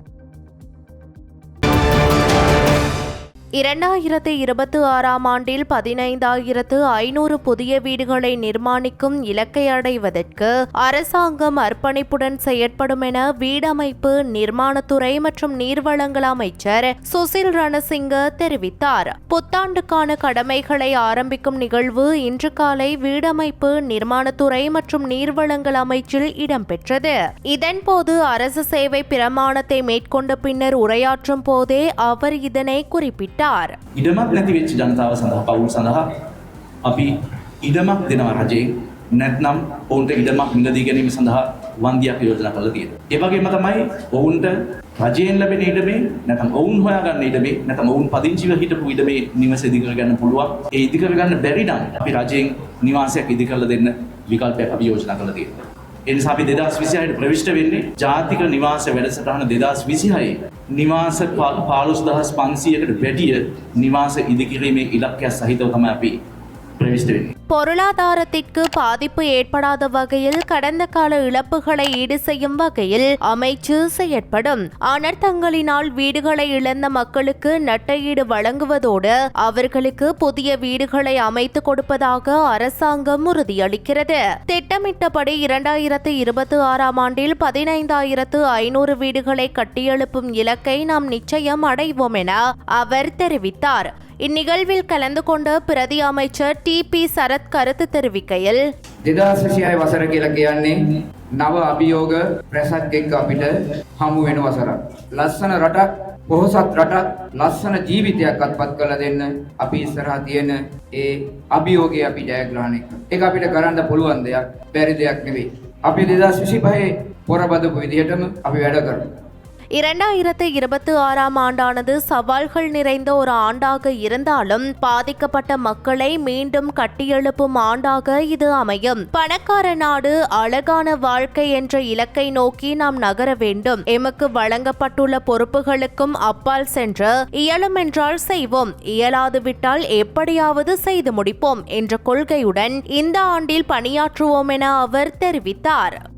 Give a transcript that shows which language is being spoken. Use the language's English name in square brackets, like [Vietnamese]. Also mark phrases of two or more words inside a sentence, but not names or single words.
[Tamil] 2026ஆம் ஆண்டில் 15,500 புதிய வீடுகளை நிர்மாணிக்கும் இலக்கை அடைவதற்கு அரசாங்கம் அர்ப்பணிப்புடன் செயற்படும் என வீடமைப்பு, நிர்மாணத்துறை மற்றும் நீர்வளங்கள் அமைச்சர் சுசில் ரணசிங்க தெரிவித்தார். புத்தாண்டுக்கான கடமைகளை ஆரம்பிக்கும் நிகழ்வு இன்று காலை வீடமைப்பு, நிர்மாணத்துறை மற்றும் நீர்வளங்கள் அமைச்சில் இடம்பெற்றது. இதன்போது அரசு சேவை பிரமாணத்தை மேற்கொண்ட பின்னர் உரையாற்றும் போதே அவர் இதனை குறிப்பிட்டார். [Sinhala] ඉඩමක් නැති වෙච්ච ජනතාව සඳහා පවුල් සඳහා අපි ඉඩමක් දෙනවා රජයෙන්. නැත්නම් ඔවුන්ට ඉඩමක් මිලදී ගැනීම සඳහා වන්දියක් යෝජනා කරලා තියෙනවා. ඒ වගේම තමයි ඔවුන්ට රජයෙන් ලැබෙන ඉඩමේ නැත්නම් ඔවුන් හොයාගන්න ඉඩමේ නැත්නම් ඔවුන් පදිංචිව හිටපු ඉඩමේ නිවස ඉදි කරගන්න පුළුවන්. ඒ ඉදි කරගන්න බැරි නම් අපි රජයෙන් නිවාසයක් ඉදි කරලා දෙන්න විකල්පයක් අපි යෝජනා කරලා තියෙනවා. ඒ නිසා අපි 2026ට ප්‍රවිෂ්ඨ වෙන්නේ ජාතික නිවාස වැඩසටහන 2026 නිවාස 15,500කට වැඩිය නිවාස ඉදිකිරීමේ ඉලක්කයක් සහිතව තමයි අපි ප්‍රවිෂ්ඨ වෙන්නේ. [Tamil] பொருளாதாரத்திற்கு பாதிப்பு ஏற்படாத வகையில் கடந்த கால இழப்புகளை ஈடு செய்யும் வகையில் அமைச்சு செயற்படும். அனர்த்தங்களினால் வீடுகளை இழந்த மக்களுக்கு நட்டஈடு வழங்குவதோடு அவர்களுக்கு புதிய வீடுகளை அமைத்துக் கொடுப்பதாக அரசாங்கம் உறுதியளிக்கிறது. திட்டமிட்டபடி 2026 ஆண்டில் 15,500 வீடுகளை கட்டியெழுப்பும் இலக்கை நாம் நிச்சயம் அடைவோம் என அவர் தெரிவித்தார். இந்நிகழ்வில் கலந்து கொண்ட பிரதி அமைச்சர் டி.பி. சரத் கருத்து தெரிவிக்கையில் [Sinhala] 2026 වසර කියලා කියන්නේ නව අභියෝග රැසක් එක්ක අපිට හමු වෙන වසරක්. ලස්සන රටක්, පොහොසත් රටක්, ලස්සන ජීවිතයක් අත්පත් කරලා දෙන්න අපි ඉස්සරහා තියෙන ඒ අභියෝගය අපි ජයග්‍රහණය කරමු. ඒක අපිට කරන්න පුළුවන් දෙයක්, බැරි දෙයක් නෙවෙයි. අපි 2025 පොරබදපු විදිහටම අපි වැඩ කරමු. [Tamil] 2026 ஆண்டானது சவால்கள் நிறைந்த ஒரு ஆண்டாக இருந்தாலும் பாதிக்கப்பட்ட மக்களை மீண்டும் கட்டியெழுப்பும் ஆண்டாக இது அமையும். பணக்கார நாடு, அழகான வாழ்க்கை என்ற இலக்கை நோக்கி நாம் நகர வேண்டும். எமக்கு வழங்கப்பட்டுள்ள பொறுப்புகளுக்கும் அப்பால் சென்று இயலுமென்றால் செய்வோம், இயலாது விட்டால் எப்படியாவது செய்து முடிப்போம் என்ற கொள்கையுடன் இந்த ஆண்டில் பணியாற்றுவோம் என அவர் தெரிவித்தார்.